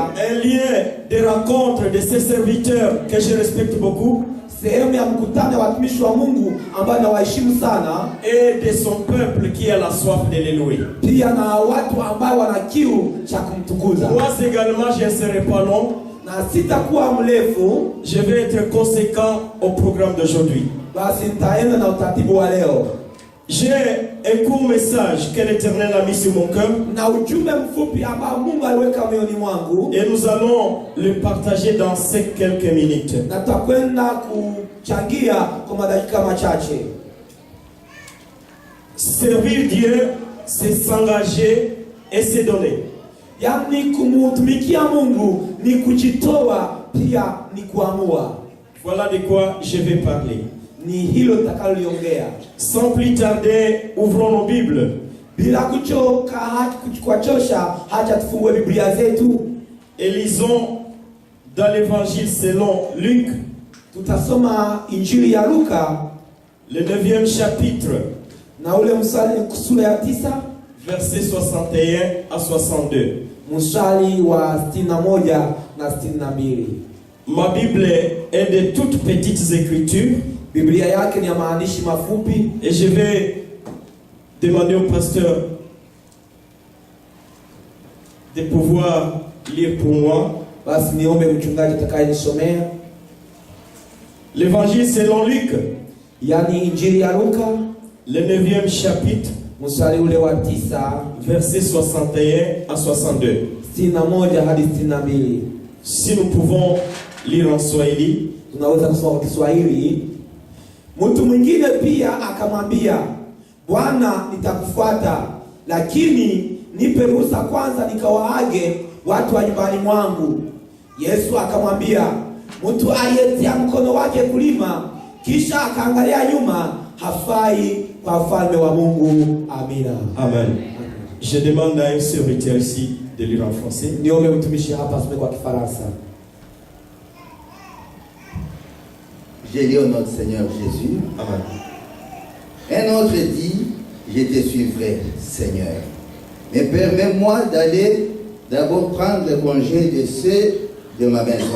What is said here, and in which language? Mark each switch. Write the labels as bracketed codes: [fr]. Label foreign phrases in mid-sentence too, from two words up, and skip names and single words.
[fr] un lien de rencontre de ses serviteurs que je respecte beaucoup [sw] sehemu ya mkutano wa watumishi wa Mungu ambao nawaheshimu sana, [fr] et de son peuple qui a la soif de le louer. [sw] pia na watu ambao wana kiu cha kumtukuza. [fr] Moi également, je ne serai pas long. [sw] Na sitakuwa mrefu, [fr] Je vais être conséquent au programme d'aujourd'hui. [sw] basi nitaenda na utaratibu wa leo. [fr] J'ai un court message que l'Éternel a mis sur mon cœur [sw] Na ujumbe mfupi ambao Mungu aliweka moyoni mwangu, [fr] et nous allons le partager dans ces quelques minutes. [sw] na tutakwenda kuchangia kwa madakika machache. [fr] Servir Dieu, c'est s'engager et se donner. [sw] Yani kumtumikia Mungu ni kujitoa, pia ni kuamua. [fr] Voilà de quoi je vais parler. [sw] Ni hilo takaloliongea. [fr] Sans plus tarder, ouvrons nos Bibles. [sw] Bila kuchosha, hacha tufungue Biblia zetu. [fr] Et lisons dans l'évangile selon Luc, [sw] Tutasoma Injili ya Luka [fr] le 9e chapitre, [sw] na ule sura ya 9 [fr] versets 61 à 62. [sw] mstari wa 61 na 62. [fr] Ma Bible est de toutes petites écritures. [sw] Biblia yake ni ya maandishi mafupi. [fr] Et je vais demander au pasteur de pouvoir lire pour moi. [sw] Basi niombe mchungaji atakayenisomea. [fr] L'évangile selon Luc. [sw] Yani Injili ya Luka. [fr] Le 9e chapitre. [sw] Mstari ule wa 9. [fr] Verset 61 à 62. [sw] 61 hadi 62. [fr] Si nous pouvons lire en Swahili. [sw] Tunaweza kusoma kwa Kiswahili. Mtu mwingine pia akamwambia, Bwana, nitakufuata, lakini nipe ruhusa kwanza nikawaage watu wa nyumbani mwangu. Yesu akamwambia, mtu aliyetia mkono wake kulima kisha akaangalia nyuma hafai kwa ufalme wa Mungu. Amina. [fr] Amen. Je demande à un serviteur ici de lire en français. [sw] Niombe mtumishi hapa asome kwa Kifaransa. [fr] J'ai lu au nom du Seigneur Jésus. Amen. Un autre dit, je te suivrai, Seigneur. Mais permets-moi d'aller d'abord prendre congé de ceux de ma maison.